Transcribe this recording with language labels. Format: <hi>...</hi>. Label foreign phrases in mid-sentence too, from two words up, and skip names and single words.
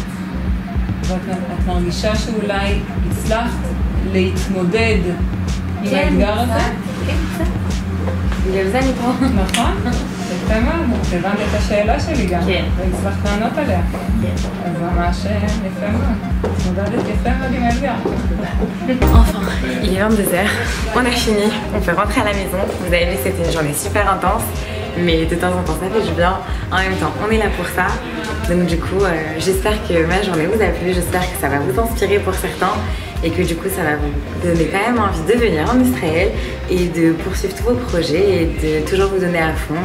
<he>ואת מרגישה שאולי הצלחת להתמודד עם האתגר הזה? כן, קצת. בגלל זה אני פה. נכון? יפה מאוד. הבנת את השאלה שלי גם. כן. והצלחת לענות עליה. כן. אז ממש יפה מאוד. התמודדת יפה מאוד עם האתגר.</he> <fr>Enfin, il est 22h, on a fini, on peut rentrer à la maison. Vous avez vu, c'était une journée super intense, mais de temps en temps ça fait du bien. En même temps, on est là pour ça. Donc du coup, j'espère que ma journée vous a plu, j'espère que ça va vous inspirer pour certains et que du coup ça va vous donner quand même envie de venir en Israël et de poursuivre tous vos projets et de toujours vous donner à fond.</fr>